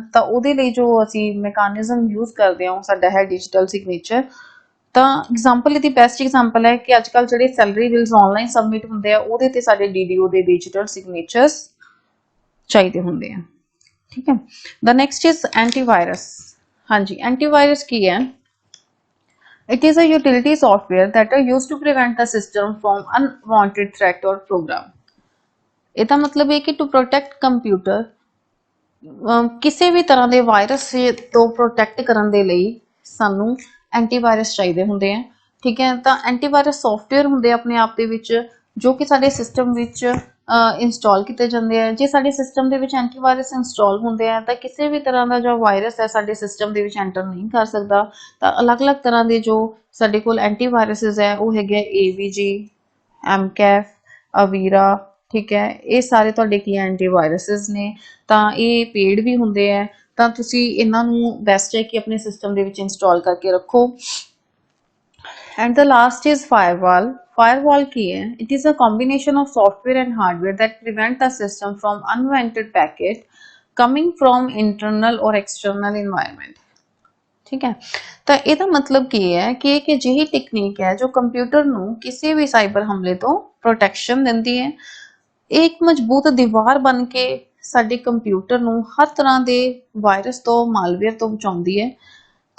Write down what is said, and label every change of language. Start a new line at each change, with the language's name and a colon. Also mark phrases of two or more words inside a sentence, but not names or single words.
Punjabi: ਤਾਂ ਉਹਦੇ ਲਈ ਜੋ ਅਸੀਂ
English: mechanism use
Punjabi: ਕਰਦੇ ਹਾਂ ਉਹ ਸਾਡਾ ਹੈ
English: digital signature.
Punjabi: ਤਾਂ ਐਗਜ਼ਾਮਪਲ ਇਹਦੀ
English: best example
Punjabi: ਹੈ ਕਿ ਅੱਜ ਕੱਲ ਜਿਹੜੇ
English: salary bills online submit
Punjabi: ਹੁੰਦੇ ਆ ਉਹਦੇ ਤੇ ਸਾਡੇ DDO ਦੇ
English: digital signatures
Punjabi: ਚਾਹੀਦੇ ਹੁੰਦੇ ਆ। ਠੀਕ ਹੈ,
English: the next is antivirus.
Punjabi: ਹਾਂਜੀ, ਐਂਟੀਵਾਇਰਸ ਕੀ ਹੈ?
English: It is a utility software that are used to prevent the system from unwanted threat or program.
Punjabi: ਇਹਦਾ ਮਤਲਬ ਇਹ ਕਿ
English: to protect computer
Punjabi: ਕਿਸੇ ਵੀ ਤਰ੍ਹਾਂ ਦੇ ਵਾਇਰਸ ਤੋਂ ਪ੍ਰੋਟੈਕਟ ਕਰਨ ਦੇ ਲਈ ਸਾਨੂੰ ਐਂਟੀਵਾਇਰਸ ਚਾਹੀਦੇ ਹੁੰਦੇ ਆ। ਠੀਕ ਹੈ, ਤਾਂ
English: antivirus software
Punjabi: ਹੁੰਦੇ ਆਪਣੇ ਆਪ ਦੇ ਵਿੱਚ ਜੋ ਕਿ ਸਾਡੇ ਸਿਸਟਮ ਵਿੱਚ ਇੰਸਟਾਲ ਕੀਤੇ ਜਾਂਦੇ ਆ। ਜੇ ਸਾਡੇ ਸਿਸਟਮ ਦੇ ਵਿੱਚ ਐਂਟੀਵਾਇਰਸ ਇੰਸਟਾਲ ਹੁੰਦੇ ਆ ਤਾਂ ਕਿਸੇ ਵੀ ਤਰ੍ਹਾਂ ਦਾ ਜੋ ਵਾਇਰਸ ਹੈ ਸਾਡੇ ਸਿਸਟਮ ਦੇ ਵਿੱਚ ਐਂਟਰ ਨਹੀਂ ਕਰ ਸਕਦਾ। ਤਾਂ ਅਲੱਗ-ਅਲੱਗ ਤਰ੍ਹਾਂ ਦੇ ਜੋ ਸਾਡੇ ਕੋਲ ਐਂਟੀਵਾਇਰਸਿਸ ਹੈ ਉਹ ਹੈਗੇ AVG, MCAF, ਅਵੀਰਾ। ਠੀਕ ਹੈ, ਇਹ ਸਾਰੇ ਤੁਹਾਡੇ ਕੀ ਐਂਟੀਵਾਇਰਸਿਸ ਨੇ। ਤਾਂ ਇਹ ਪੇਡ ਵੀ ਹੁੰਦੇ ਆ, ਤਾਂ ਤੁਸੀਂ ਇਹਨਾਂ ਨੂੰ ਬੈਸਟ ਹੈ ਕਿ ਆਪਣੇ ਸਿਸਟਮ ਦੇ ਵਿੱਚ ਇੰਸਟਾਲ ਕਰਕੇ ਰੱਖੋ।
English: And the last is firewall.
Punjabi: Firewall ਕੀ ਹੈ?
English: It is a combination of software and hardware that prevent the system from unwanted packet coming from internal or external environment.
Punjabi: ਠੀਕ ਹੈ, ਤਾਂ ਇਹਦਾ ਮਤਲਬ ਕੀ ਹੈ ਕਿ ਇੱਕ ਅਜਿਹੀ ਟੈਕਨੀਕ ਹੈ ਜੋ ਕੰਪਿਊਟਰ ਨੂੰ ਕਿਸੇ ਵੀ ਸਾਈਬਰ ਹਮਲੇ ਤੋਂ ਪ੍ਰੋਟੈਕਸ਼ਨ ਦਿੰਦੀ ਹੈ। ਇਹ ਇੱਕ ਮਜ਼ਬੂਤ ਦੀਵਾਰ ਬਣ ਕੇ ਸਾਡੇ ਕੰਪਿਊਟਰ ਨੂੰ ਹਰ ਤਰ੍ਹਾਂ ਦੇ ਵਾਇਰਸ ਤੋਂ, ਮਾਲਵੇਅਰ ਤੋਂ ਬਚਾਉਂਦੀ ਹੈ।